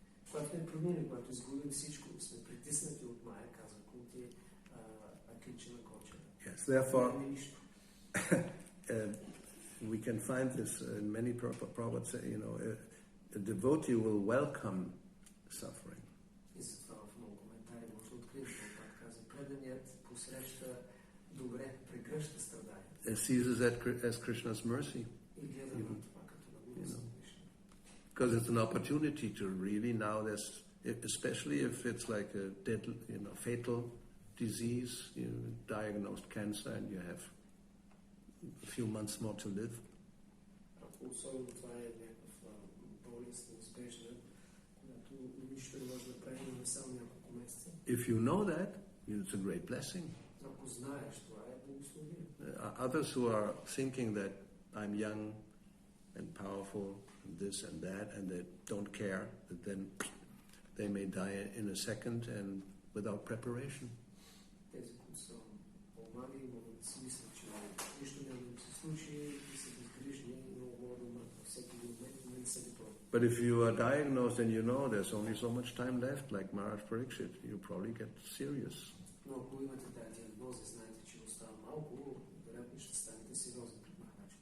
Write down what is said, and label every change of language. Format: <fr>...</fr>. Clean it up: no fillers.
<bg>Когато не промени, когато изгубим всичко, сме притиснати от Майя, казва Кунти, акинчана gochara.</bg> <en>Yes, therefore, we can find this in many Prabhupada say, a devotee will welcome suffering.</en> <bg>И затова в много коментари може да открием, Прабхупад казва, преданият посреща добре, прегръща страдания.</bg> <en>Sees it as Krishna's mercy.</en> <bg>И гледа на това като на милост на Кришна.</bg> <en>Because it's an opportunity to really now, especially if it's like a deadly, fatal disease, diagnosed cancer, and you have a few months more to live.</en> <bg>Особено това е някаква болест неуспешна, когато нищо не може да прави, но само няколко месеца.</bg> <en>If you know that, it's a great blessing.</en> <bg>Ако знаеш, това е благословение.</bg> <en>Others who are thinking that I'm young and powerful, and this and that, and they don't care, that then they may die in a second and without preparation.</en> <bg>Тези, които са по-млади, могат да си мислят, че нищо няма да им се случи, и са безгрижни, и много могат да умрат във всеки момент, но не са готови.</bg> <en>But if you are diagnosed and there's only so much time left, like Maharaj Parikshit, you probably get serious.</en> <bg>Но ако имате тази диагноза, знаете, че остава малко, вероятно ще станете сериозни пред Махарадж.</bg>